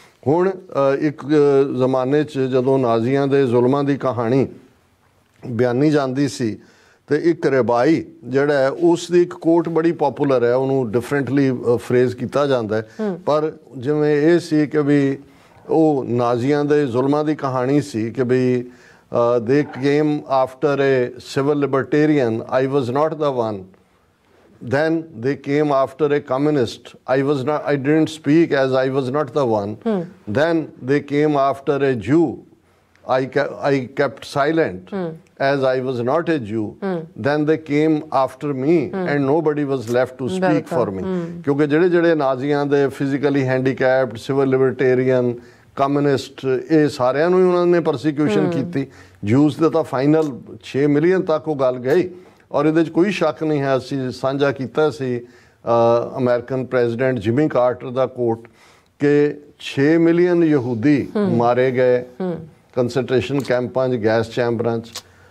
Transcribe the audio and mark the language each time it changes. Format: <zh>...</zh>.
<pa>ਹੁਣ ਇੱਕ ਜ਼ਮਾਨੇ 'ਚ ਜਦੋਂ ਨਾਜ਼ੀਆਂ ਦੇ ਜ਼ੁਲਮਾਂ ਦੀ ਕਹਾਣੀ ਬਿਆਨੀ ਜਾਂਦੀ ਸੀ ਤੇ ਇੱਕ ਰਬਾਈ ਜਿਹੜਾ ਹੈ ਉਸ ਦੀ ਇੱਕ ਕੋਟ ਬੜੀ ਪੋਪੂਲਰ ਹੈ, ਉਹਨੂੰ ਡਿਫਰੈਂਟਲੀ ਫਰੇਜ਼ ਕੀਤਾ ਜਾਂਦਾ ਹੈ, ਪਰ ਜਿਵੇਂ ਇਹ ਸੀ ਕਿ ਵੀ ਉਹ ਨਾਜ਼ੀਆਂ ਦੇ ਜ਼ੁਲਮਾਂ ਦੀ ਕਹਾਣੀ ਸੀ ਕਿ ਵੀ</pa> <en>they came after a civil libertarian, I was not the one. Then they came after a communist, I didn't speak as I was not the one. Then they came after a Jew, I kept silent as I was not a Jew. Then they came after me and nobody was left to speak for me.</en> <pa>ਕਿਉਂਕਿ ਜਿਹੜੇ ਨਾਜ਼ੀਆਂ ਦੇ physically handicapped, civil libertarian, communist, ਇਹ ਸਾਰਿਆਂ ਨੂੰ ਹੀ ਉਹਨਾਂ ਨੇ persecution ਕੀਤੀ। Juice ਦਾ ਤਾਂ ਫਾਈਨਲ 6 ਮਿਲੀਅਨ ਤੱਕ ਉਹ ਗੱਲ ਗਈ ਔਰ ਇਹਦੇ 'ਚ ਕੋਈ ਸ਼ੱਕ ਨਹੀਂ ਹੈ। ਅਸੀਂ ਸਾਂਝਾ ਕੀਤਾ ਸੀ ਅਮਰੀਕਨ ਪ੍ਰੈਜ਼ੀਡੈਂਟ ਜਿਮੀ ਕਾਰਟਰ ਦਾ ਕੋਟ ਕਿ 6 ਮਿਲੀਅਨ ਯਹੂਦੀ ਮਾਰੇ ਗਏ ਕੰਸੈਂਟਰੇਸ਼ਨ ਕੈਂਪਾਂ 'ਚ, ਗੈਸ ਚੈਂਬਰਾਂ 'ਚ।</pa>